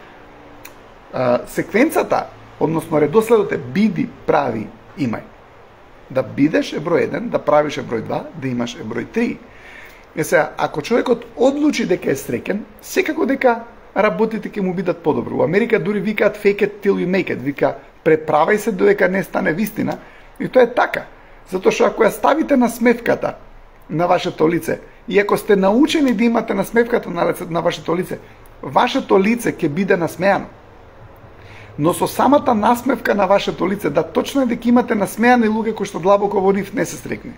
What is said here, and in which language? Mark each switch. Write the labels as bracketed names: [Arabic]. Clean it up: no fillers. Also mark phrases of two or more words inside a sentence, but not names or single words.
[Macedonian] Секвенцата, односно редоследот е биди, прави, имај. Да бидеш е број 1, да правиш е број 2, да имаш е број 3. Е сега, ако човекот одлучи дека е среќен, секако дека работите ќе му бидат подобро. Во Америка дури викаат [English] fake it till you make it, [Macedonian] вика преправај се додека не стане вистина, и тоа е така. Затоа што ако ја ставите на смевката на вашето лице, и ако сте научени да имате насмевката на вашето лице ќе биде насмеано. Но со самата насмевка на вашето лице, да, точно е дека имате насмеани луѓе кои што длабоко во нив не се среќни.